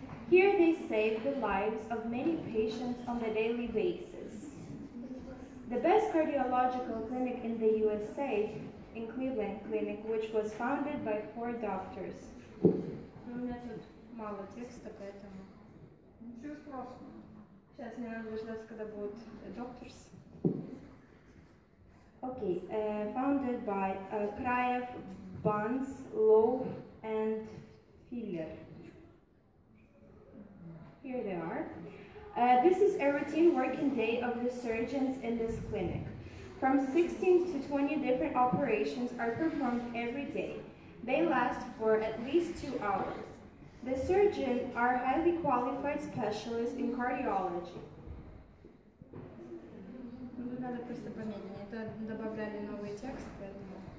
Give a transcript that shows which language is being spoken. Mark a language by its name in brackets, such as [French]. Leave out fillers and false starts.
[English] Here they save the lives of many patients on a daily basis. The best cardiological clinic in the USA, in Cleveland Clinic, which was founded by 4 doctors. [Russian] У меня тут мало текста, поэтому... Ничего страшного. Сейчас мне надо дождаться, когда будут doctors. [English] Okay, founded by Kraev, Buns, Loaf, and Filler. Here they are. This is a routine working day of the surgeons in this clinic. From 16 to 20 different operations are performed every day. They last for at least 2 hours. The surgeons are highly qualified specialists in cardiology. [Russian] Надо просто помедленнее. Это добавляли новый текст, поэтому...